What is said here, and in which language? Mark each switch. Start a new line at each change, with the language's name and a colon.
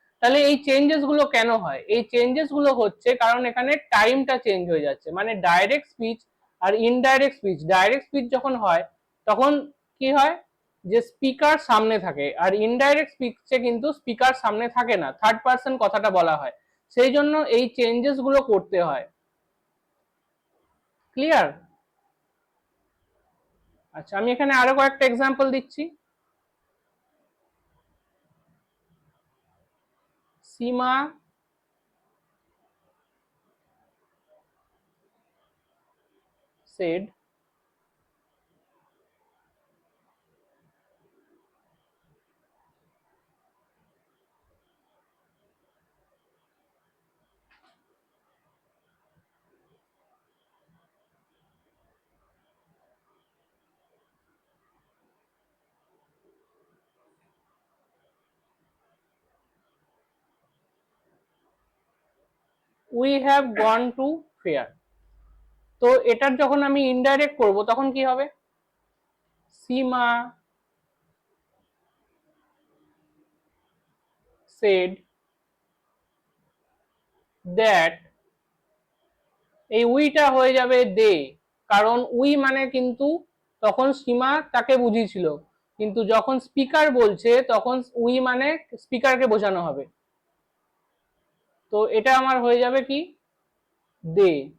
Bangla: তাহলে এই চেঞ্জেস গুলো কেন হয়? এই চেঞ্জেস গুলো হচ্ছে কারণ এখানে টাইমটা চেঞ্জ হয়ে যাচ্ছে, মানে ডাইরেক্ট স্পিচ আর ইনডাইরেক্ট স্পিচ, ডাইরেক্ট স্পিচ যখন হয় তখন কি হয় যে স্পিকার সামনে থাকে, আর ইনডাইরেক্ট স্পিচে কিন্তু স্পিকার সামনে থাকে না, থার্ড পার্সন কথাটা বলা হয়, সেই জন্য এই চেঞ্জেস গুলো করতে হয়। ক্লিয়ার? আচ্ছা আমি এখানে আরো কয়েকটা এক্সাম্পল দিচ্ছি।
English: Seema said we have gone to fair।
Bangla: তো এটার যখন আমি ইনডাইরেক্ট করব তখন কি হবে? সীমা
English: said that,
Bangla: এই উইটা হয়ে যাবে দে, কারণ উই মানে কিন্তু তখন সীমা তাকে বুঝিয়েছিল, কিন্তু যখন স্পিকার বলছে তখন উই মানে স্পিকারকে বোঝানো হবে, তো এটা আমার হয়ে যাবে কি দে।